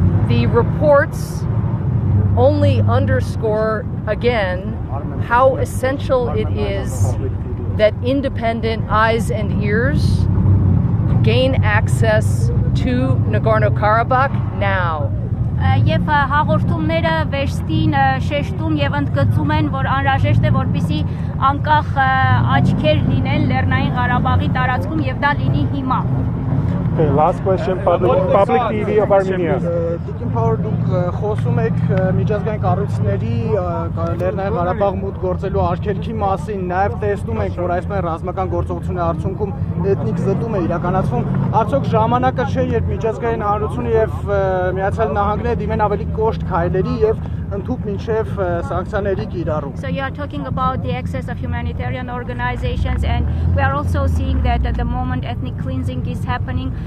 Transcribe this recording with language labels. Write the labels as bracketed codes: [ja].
[en] The reports only underscore again how essential it is that independent eyes and ears gain access to Nagorno-Karabakh now. [hy] Եվ հաղորդումները վերստին շեշտում եւ ընդգծում են, որ անհրաժեշտ է, որպեսզի անկախ աչքեր լինեն Լեռնային Ղարաբաղի տարածքում եւ դա լինի հիմա. [en] Okay, last question, public TV of Armenia. [hy] Տիկին Փաուեր, դուք խոսում եք միջազգային կառույցների Լեռնային Ղարաբաղ մուտք գործելու արգելքի մասին, նաև տեսնում ենք, որ այսպես ռազմական գործողությունների արդյունքում էթնիկ զտում է իրականացվում, արդյոք ժամանակը չէ, երբ միջազգային հանրությունը եւ Միացյալ Նահանգները դիմեն ավելի կոշտ քայլերի եւ ընդհուպ մինչև սանկցիաների կիրառում. [en] So you are talking about the access of humanitarian organizations, and we are also seeing that at the moment ethnic cleansing is happening.